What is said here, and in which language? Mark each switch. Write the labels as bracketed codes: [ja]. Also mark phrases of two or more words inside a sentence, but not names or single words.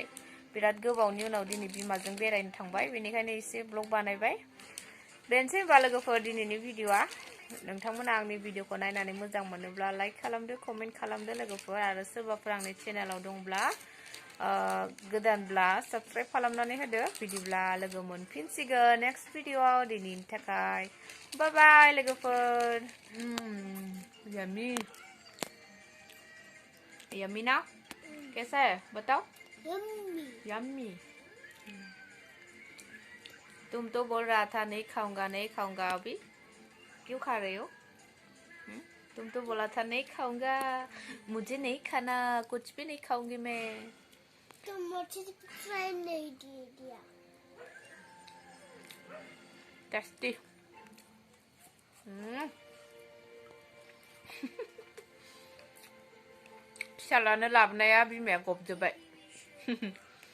[brx] बिराद गोबावनि उनाव दिनै बिमाजों बेरायनो थांबाय बेनिखायनो एसे ब्लग बानायबाय बेनोसै होनबा लोगोफोर दिनैनि भिडिअ'आ नोंथांमोना आंनि भिडिअ'खौ नायनानै मोजां मोनोब्ला लाइक खालामदो कमेन्ट खालामदो लोगोफोर आरो सोरबाफोर आंनि चेनेलाव दंब्ला गोदानब्ला साबस्क्राइब खालामनानै होदो बिदिब्ला लोगो मोनफिनसिगोन नेक्स्ट भिडिअ'आव दिनैनि थाखाय [en] bye bye [brx] लोगोफोर यम्मी [hi] यम्मी ना कैसा है बताओ यम्मी तुम तो बोल रहा था नहीं खाऊंगा अभी क्यों खा रहे हो तुम तो बोला था नहीं खाऊंगा मुझे नहीं खाना कुछ भी नहीं खाऊंगी मैं तो मुझे फ्राई नहीं दिया [brx] टेस्टी फिसालानो लाबोनाया बिमाया गबजोब्बाय